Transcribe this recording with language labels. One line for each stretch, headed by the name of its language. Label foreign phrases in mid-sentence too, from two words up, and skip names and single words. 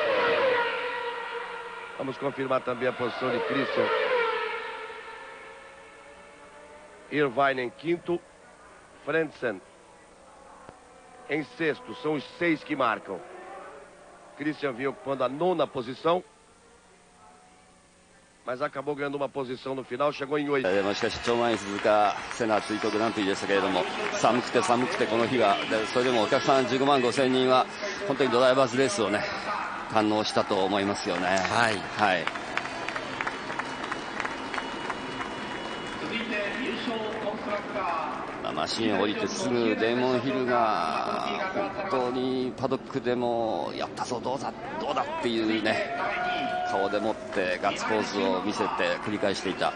Portuguese: Vamos confirmar também a posição de Christian Irvine em quinto. Frentzen em sexto. São os 6 que marcam. Christian vinha ocupando a 9ª posição, mas acabou ganhando uma posição no final, chegou em 8.
Japanese: しかし超満員鈴鹿セナ追悼グランプリでしたけれども、寒くて寒くてこの日が、それでもお客さん15万5千人は本当にドライバーズレースをね堪能したと思いますよね。はい、はい。マシンを降りてすぐデーモン・ヒルが本当にパドックでもやったぞ、どうだどうだっていうね顔でもってガッツポーズを見せて繰り返していた。